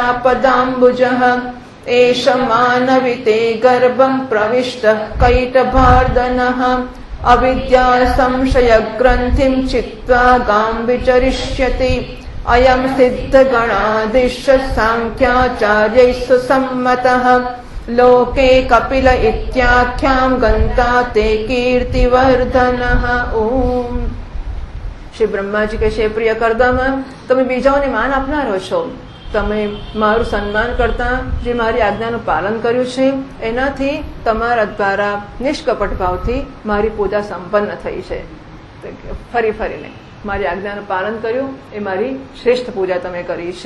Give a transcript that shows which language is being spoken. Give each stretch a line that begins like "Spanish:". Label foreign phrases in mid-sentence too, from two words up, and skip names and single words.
Sanskrit: पदाम्बुजः एष मानविते गर्भम् प्रविष्टः कैटभार्दनः अविद्या संशयग्रन्थिम् चित्वा गाम् विचरिष्यति अयम् सिद्धगणाधीशः साङ्ख्याचार्यैः सुसम्मतः लोके कपिल इत्याख्याम् गन्ता ते कीर्तिवर्धनः।
Gujarati: ओम શ્રી બ્રહ્માજી કહે છે, પ્રિય કરદમ, તમે બીજાઓને માન આપનારો છો. તમે મારું સન્માન કરતા જે મારી આજ્ઞાનું પાલન કર્યું છે એનાથી તમારા દ્વારા નિષ્કપટ ભાવથી મારી પૂજા સંપન્ન થઈ છે. ફરીને મારી આજ્ઞાનું પાલન કર્યું એ મારી શ્રેષ્ઠ પૂજા તમે કરી છે.